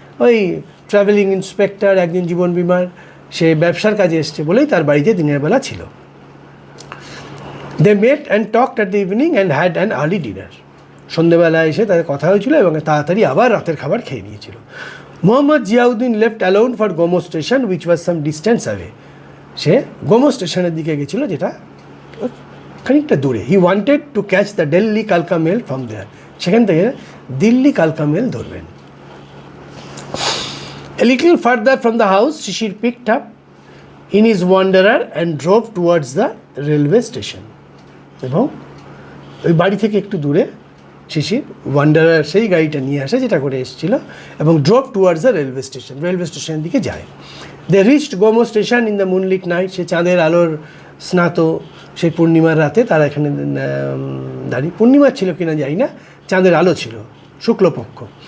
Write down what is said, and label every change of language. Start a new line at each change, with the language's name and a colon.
Bangla: ওই travelling inspector, একজন জীবন বিমার, সে ব্যবসার কাজে এসছে বলেই তার বাড়িতে দিনের বেলা ছিল।
English: They met and talked at the evening and had an early dinner.
Bangla: সন্ধ্যেবেলা এসে তাদের কথা হয়েছিল এবং তাড়াতাড়ি আবার রাতের খাবার খেয়ে নিয়েছিল।
English: Mohammad Ziauddin left alone for Gomoh station which was some distance away.
Bangla: সে গোমো স্টেশনের দিকে গেছিলো, যেটা খানিকটা দূরে।
English: he wanted to catch the Delhi কালকা mail from there,
Bangla: সেখান থেকে দিল্লি কালকা মেল ধরবেন।
English: A little further from the house, Shishir picked up in his wanderer and drove towards the railway station.
Bangla: এবং ওই বাড়ি থেকে একটু দূরে শিশির ওয়ান্ডারার সেই গাড়িটা নিয়ে আসে যেটা করে এসেছিল এবং
English: drop towards the railway station,
Bangla: railway স্টেশনের দিকে যায়।
English: they reached Gomoh station in the moonlit night,
Bangla: সে চাঁদের আলোর স্নাত সেই পূর্ণিমার রাতে তারা এখানে দাঁড়িয়ে, পূর্ণিমার ছিল কিনা যাই না, চাঁদের আলো ছিল, শুক্লপক্ষ।